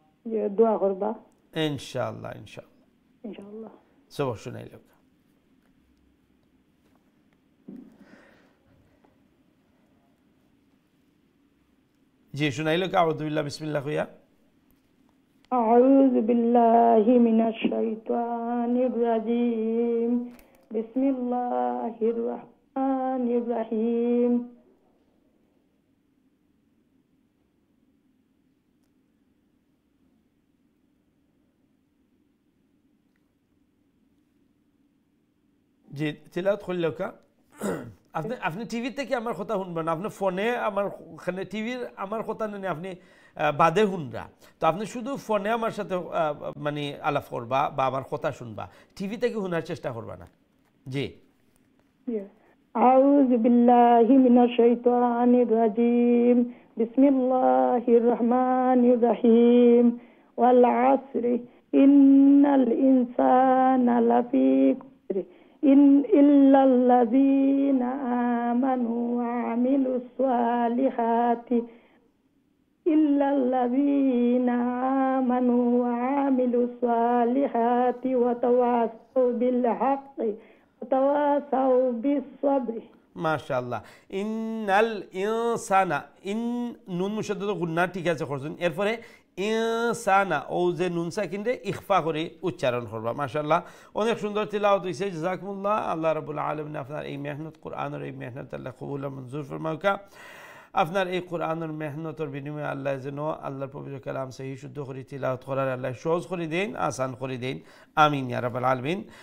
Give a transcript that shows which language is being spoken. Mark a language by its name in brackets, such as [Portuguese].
[Bangla] জি দোয়া করবা ইনশাআল্লাহ ইনশাআল্লাহ ইনশাআল্লাহ সব শুনাইলো জি শুনাইলো কা আউযু বিল্লাহ বিসমিল্লাহ কইয়া [Arabic] أعوذ بالله من الشيطان الرجيم بسم الله الرحمن الرحيم [Bangla] জি তিলাওয়াত করলেও কা আপনি আপনি টিভি থেকে আমার কথা শুনবেন আপনি ফোনে আমার টিভির আমার কথা নেই আপনি বাদে শুনরা তো আপনি শুধু ফোনে আমার সাথে মানে আলাপ করবা বা আমার কথা শুনবা টিভি থেকে শোনার চেষ্টা করবা না জি [Arabic] أعوذ بالله من الشيطان الرجيم بسم الله الرحمن الرحيم والعصر إن الإنسان لفي خسر إلا الذين آمنوا وعملوا الصالحات إلا الذين آمنوا وعملوا الصالحات وتواصوا بالحق وتواصوا بالصبر ما شاء الله إن الإنسان إن نون مشدد غنى [Bangla] ঠিক আছে করছেন এরপরে ইনসানা ও যে নুন সাকিনরে ইখফা করে উচ্চারণ করবা মাশাআল্লাহ অনেক সুন্দর তিলাওয়াত হইছে জাযাকুমুল্লাহ আল্লাহ রাব্বুল আলামিন আপনার এই মেহনত কোরআনের এই মেহনত আল্লাহ কবুল মঞ্জুর ফরমাউকা আপনার এই কোরআনের মেহনতের বিনিময়ে আল্লাহ যেন আল্লাহর পবিত্র কালাম সহি শুদ্ধ করে তিলাওয়াত করার আল্লাহ সহজ করে দেন আসান করে দেন আমিন ইয়া রাব্বাল আলামিন